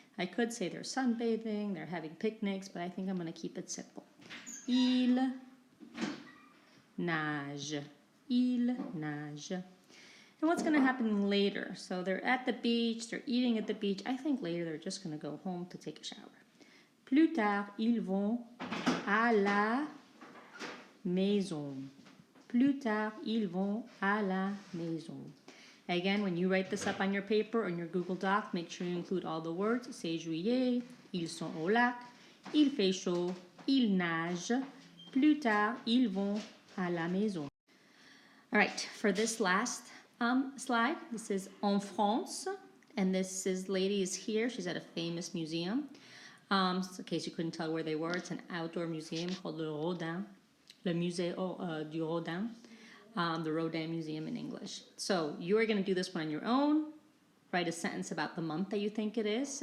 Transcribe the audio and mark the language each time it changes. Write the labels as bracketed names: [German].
[English] I could say they're sunbathing, they're having picnics, but I think I'm going to keep it simple. [French] Il nage. Il nage. [English] And what's going to happen later? So they're at the beach, they're eating at the beach. I think later they're just going to go home to take a shower. [French] Plus tard, ils vont à la maison. Plus tard, ils vont à la maison. [English] Again, when you write this up on your paper or in your Google Doc, make sure you include all the words. [French] C'est juillet, ils sont au lac, il fait chaud, ils nagent. Plus tard, ils vont à la maison. [English] All right, for this last slide. This is en France, and this lady is here. She's at a famous museum. So in case you couldn't tell where they were, it's an outdoor museum called Le Rodin, Le Musée du Rodin, the Rodin Museum in English. So you are going to do this one on your own. Write a sentence about the month that you think it is.